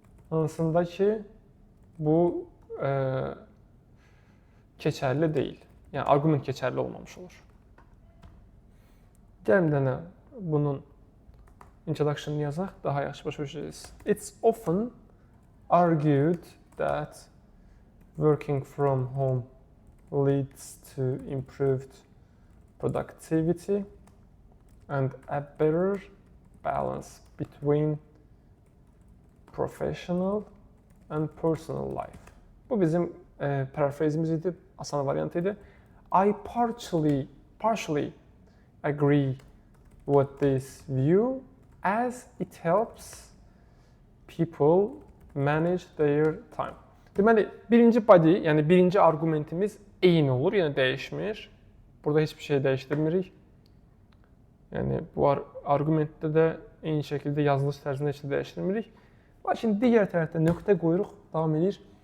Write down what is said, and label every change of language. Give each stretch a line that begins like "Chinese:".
Azerbaijani: Hansında ki, bu keçərli deyil. Yəni, arqument keçərli olmamış olur. Gəlin bir dənə bunun introduction'ını yazaq, daha yaxşı başa düşəcəksiniz.
English: It's often argued that working from home leads to improved productivity and a better balance between professional and personal life.
Azerbaijani: Bu bizim paraphrasimiz idi, asan variant idi.
English: I partially agree with this view as it helps people manage their time.
Azerbaijani: Deməli, birinci body, yəni birinci arqumentimiz eyni olur, yəni dəyişmir. Burada heç bir şey dəyişdirmirik. Yəni, bu arqumentdə də eyni şəkildə yazılış tərzində heç də dəyişdirmirik. Lakin digər tərəfdə nöqtə qoyuruq, davam edir.